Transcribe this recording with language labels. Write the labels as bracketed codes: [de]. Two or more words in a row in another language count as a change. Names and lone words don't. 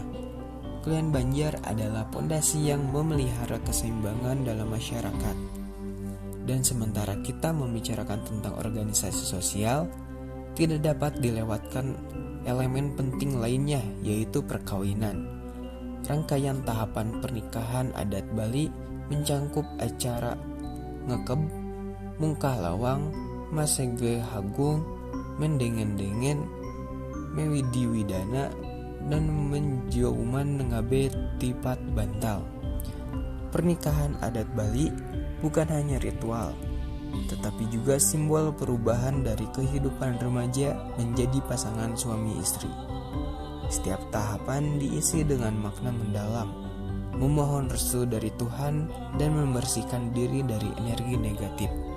[id] Klien Banjar adalah pondasi yang memelihara keseimbangan dalam masyarakat. Dan sementara kita membicarakan tentang organisasi sosial, tidak dapat dilewatkan elemen penting lainnya, yaitu perkawinan. Rangkaian tahapan pernikahan adat Bali mencangkup acara ngekeb, mungkah lawang, masege hagung, mendengen-dengen, mewidiwidana, dan menjauman ngabe tipat bantal. Pernikahan adat Bali bukan hanya ritual, tetapi juga simbol perubahan dari kehidupan remaja menjadi pasangan suami istri. Setiap tahapan diisi dengan makna mendalam, memohon restu dari Tuhan dan membersihkan diri dari energi negatif.